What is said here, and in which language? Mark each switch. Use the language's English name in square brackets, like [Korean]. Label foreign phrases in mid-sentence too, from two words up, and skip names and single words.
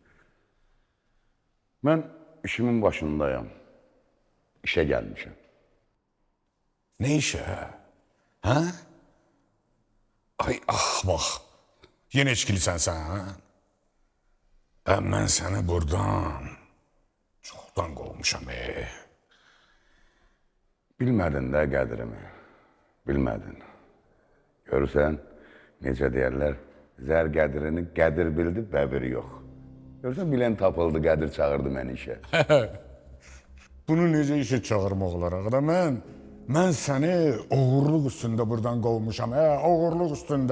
[Turkish] Ben işimin başındayım. İşe gelmişim. Ne işe? Ha? Ay ahmak. Yine içkilisən sen ha? Ben seni buradan çoktan kovmuşam [Azerbaijani] Bilmədin də qədrimi. Bilmədin. Görürsən, necə deyərlər, zər qədrini qədir bildi, bəbiri yox. Görürsən, bilən tapıldı, qədir çağırdı məni işə. Bunu necə işe çağırmaq olar ağada mən səni oğurluq üstündə buradan qovmuşam oğurluq üstündə.